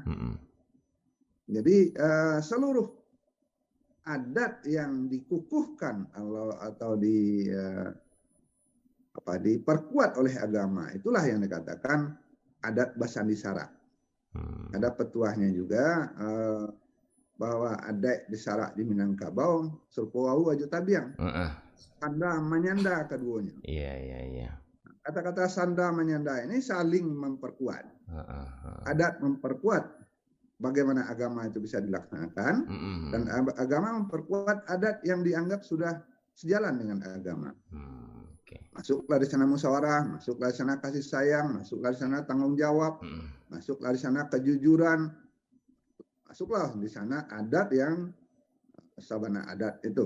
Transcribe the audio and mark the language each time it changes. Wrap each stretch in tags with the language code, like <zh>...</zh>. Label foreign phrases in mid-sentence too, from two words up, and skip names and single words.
<id>Jadi seluruh adat yang dikukuhkan atau diperkuat oleh agama, itulah yang dikatakan adat</id> <min>Basandi Sara.</min> <id>Ada petuahnya juga bahwa adat di Sara di Minangkabau</id> <min>surpowau aju tabiang. Sanda menyanda</min> <id>keduanya. Kata-kata</id> <min>sanda menyanda</min> <id>ini saling memperkuat. Adat memperkuat bagaimana agama itu bisa dilaksanakan, dan agama memperkuat adat yang dianggap sudah sejalan dengan agama. Masuklah di sana musyawarah, masuklah di sana kasih sayang, masuklah di sana tanggung jawab, masuklah di sana kejujuran, masuklah di sana adat yang sabana adat itu.</id>